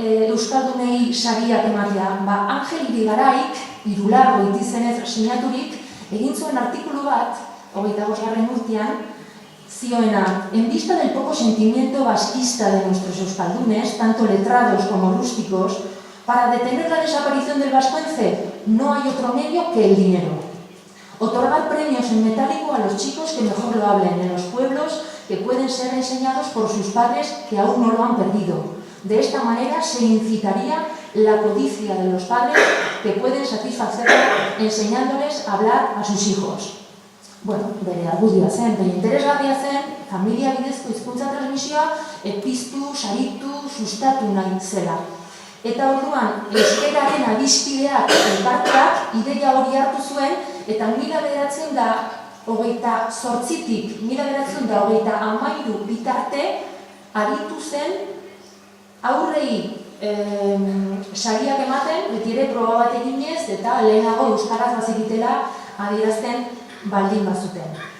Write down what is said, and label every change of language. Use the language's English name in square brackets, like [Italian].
[Basque] Euskaldunei sariak ematea. Angel Irigaraik, Irulargo itizenez sinaturik, egin zuen artikulu bat, 25. urtean, zioena, [Spanish] en vista del poco sentimiento vasquista de nuestros euskaldunes, tanto letrados como rústicos, para detener la desaparición del vascuence, no hay otro medio que el dinero. Otorgar premios en metálico a los chicos que mejor lo hablen en los pueblos que pueden ser enseñados por sus padres que aún no lo han perdido. De esta manera se incitaría la codicia de los padres que pueden satisfacerla enseñándoles a hablar a sus hijos. [Basque] Bueno, bere argudioa zen, bere interesgarria zen, familia bidezko hizkuntza transmisioa epiztu, saritu, sustatu nahi zela. Eta orduan, euskararen adiskideak elkarteak ideia hori hartu zuen, eta 1928-tik 1933 bitarte aritu zen aurrei sariak ematen, beti ere proba bat eginez, eta lehenago euskaraz bazekitela adierazten baldin bazuten.